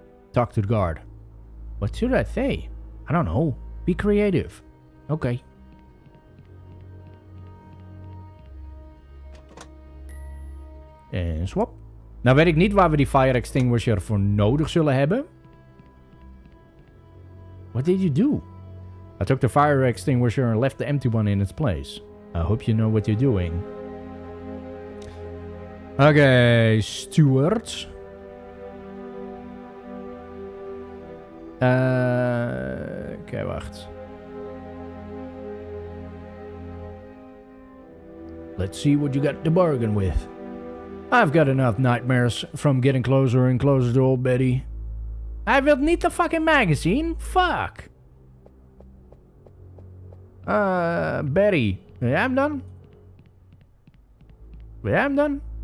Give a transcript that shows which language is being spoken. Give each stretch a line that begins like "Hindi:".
English: Talk to the guard. What should I say? I don't know. Be creative. Oké.
Dutch: En swap. Nou weet ik niet waar we die fire extinguisher voor nodig zullen hebben.
English: What did you do? I took the fire extinguisher and left the empty one in its place. I hope you know what you're doing.
Dutch: Oké, Stuart. Oké, wacht.
English: Let's see what you got to bargain with. I've got enough nightmares from getting closer and closer to old Betty.
Dutch: Hij wil niet de fucking magazine?
English: Fuck.
Dutch: Betty. Wil jij hem dan? Wil jij hem dan?